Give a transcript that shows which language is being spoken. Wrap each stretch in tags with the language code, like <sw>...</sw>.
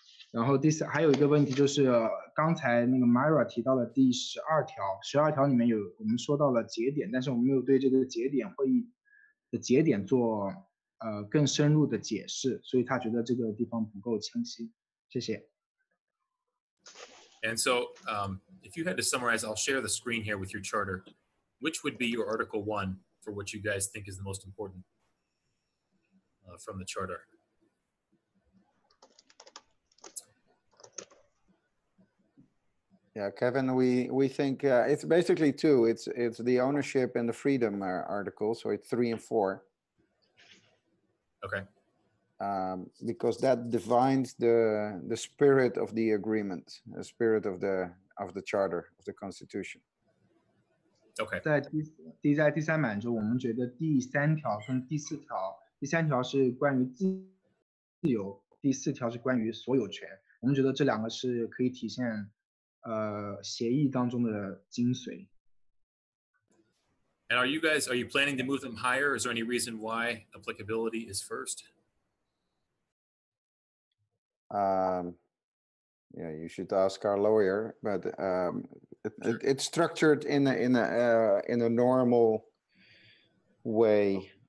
<zh>然后还有一个问题就是刚才那个 Myra 提到了第12条，12条里面我们说到了节点，但是我们没有对这个节点会议的节点做更深入的解释，所以他觉得这个地方不够清晰。谢谢。</zh> <en>And so, if you had to summarize, I'll share the screen here with your charter. Which would be your Article 1 for what you guys think is the most important from the charter? Yeah, Kevin, we think it's basically 2. It's the ownership and the freedom article, so it's 3 and 4. Okay. Because that defines the spirit of the agreement, the spirit of the charter, of the constitution. Okay.</en> <zh>在第3版中，我们觉得第3条跟第4条，第3条是关于自由，第4条是关于所有权。我们觉得这2个是可以体现协议当中的精髓。</zh> <en>And are you planning to move them higher? Is there any reason why applicability is first? Yeah, you should ask our lawyer, but it's structured in a normal way.</en>